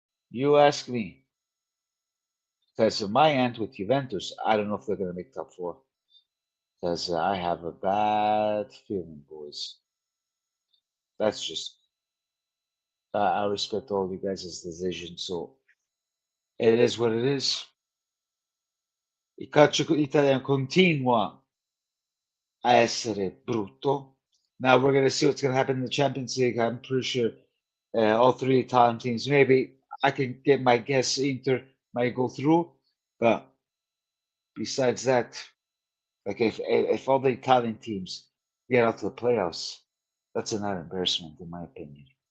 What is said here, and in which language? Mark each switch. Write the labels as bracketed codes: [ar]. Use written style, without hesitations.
[en] You ask me. Because of my end with Juventus, I don't know if they're going to make top four. Because I have a bad feeling, boys. That's just, I respect all you guys' decision. So it is what it is. [it] Il calcio italiano continua a essere brutto. [en] Now we're going to see what's going to happen in the Champions League. I'm pretty sure all three Italian teams, maybe I can get my guess, Inter might go through. But besides that, like if all the Italian teams get out to the playoffs, that's another embarrassment in my opinion.